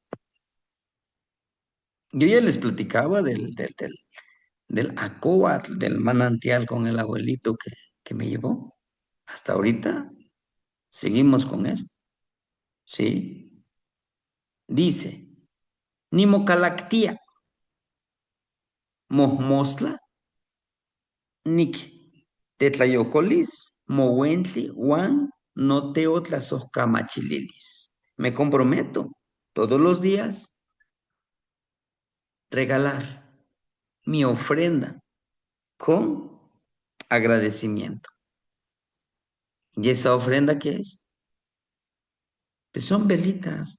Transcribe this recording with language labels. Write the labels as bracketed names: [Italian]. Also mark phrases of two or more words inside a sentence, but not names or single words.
[Spanish] Yo ya les platicaba del acóatl, del manantial con el abuelito que me llevó. Hasta ahorita seguimos con eso. Sí. Dice, [Nahuatl languages] Nimocalactía, mojmostla, nic, tetlayocolis, mowentli, Juan, no teotlasojcamachililis. [Spanish] Me comprometo todos los días regalar mi ofrenda con agradecimiento. ¿Y esa ofrenda qué es? Pues son velitas.